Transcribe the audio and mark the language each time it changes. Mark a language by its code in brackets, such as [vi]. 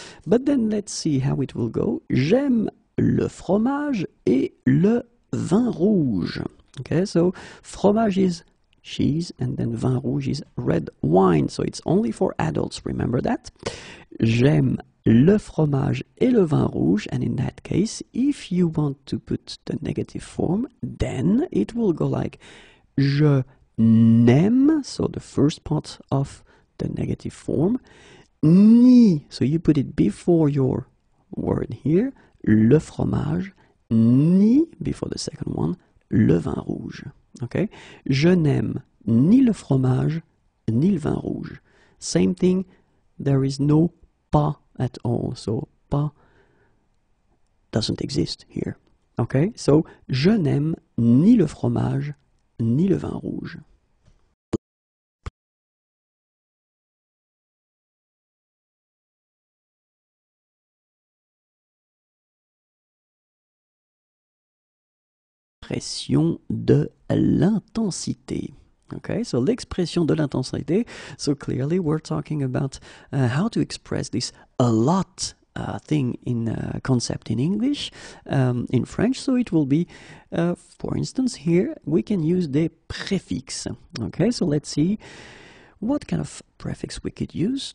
[en] But then let's see how it will go. [fr] J'aime le fromage et le vin rouge. [en] Okay, so fromage is cheese and then vin rouge is red wine. So it's only for adults, remember that? [fr] J'aime le fromage et le vin rouge, [en] and in that case, if you want to put the negative form, then it will go like [fr] je n'aime, [en] so the first part of the negative form, ni, so you put it before your word here, le fromage, ni, before the second one, le vin rouge. Okay? [fr] Je n'aime ni le fromage, ni le vin rouge. [en] Same thing, there is no pas at all, so pas doesn't exist here. [fr] Okay? So, je n'aime ni le fromage, ni le vin rouge. L'expression de l'intensité. Okay, so l'expression de l'intensité. [en] So clearly we're talking about how to express this a lot thing in concept in English, in French. So it will be, for instance, here we can use [fr] des préfixes. [en] Okay, so let's see what kind of prefix we could use.